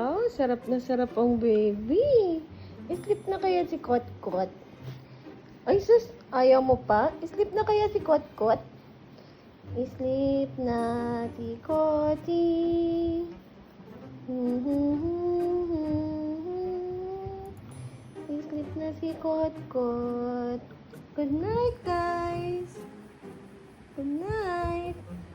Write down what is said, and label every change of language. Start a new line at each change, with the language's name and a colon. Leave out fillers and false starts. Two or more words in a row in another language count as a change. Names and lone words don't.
Filipino: sarap na sarap ang baby. Sleep na kaya si Kot-Kot? Ay, sus, ayaw mo pa? Sleep na kaya si Kot-Kot? Sleep na si Koty. Sleep na si Kot-Kot.
English: Good night, guys. Good night.